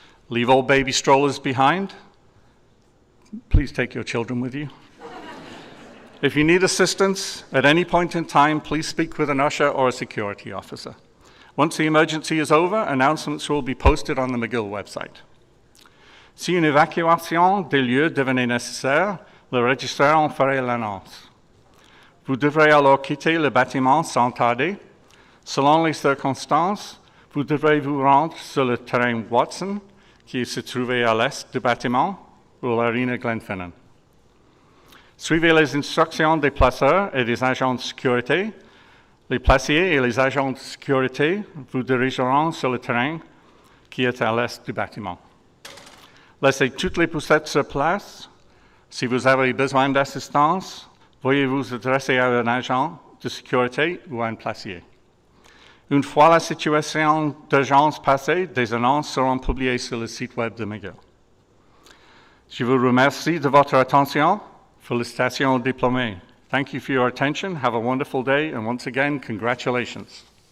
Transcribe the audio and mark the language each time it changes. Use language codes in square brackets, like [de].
[en] Leave all baby strollers behind. Please take your children with you. If you need assistance at any point in time, please speak with an usher or a security officer. Once the emergency is over, announcements will be posted on the McGill website. [fr] Si une évacuation des lieux devenait nécessaire, le registrar en ferait l'annonce. Vous devrez alors quitter le bâtiment sans tarder. Selon les circonstances, vous devrez vous rendre sur le terrain Watson, qui se trouvait à l'est du bâtiment, ou l'arena Glenfinnan. Suivez les instructions des placeurs et des agents de sécurité. Les placiers et les agents de sécurité vous dirigeront sur le terrain qui est à l'est du bâtiment. Laissez toutes les poussettes sur place. Si vous avez besoin d'assistance, veuillez vous adresser à un agent de sécurité ou à un placier. Une fois la situation d'urgence passée, des annonces seront publiées sur le site web de McGill. Je vous remercie de votre attention. Félicitations aux diplômés. [en] Thank you for your attention. Have a wonderful day, and once again, congratulations.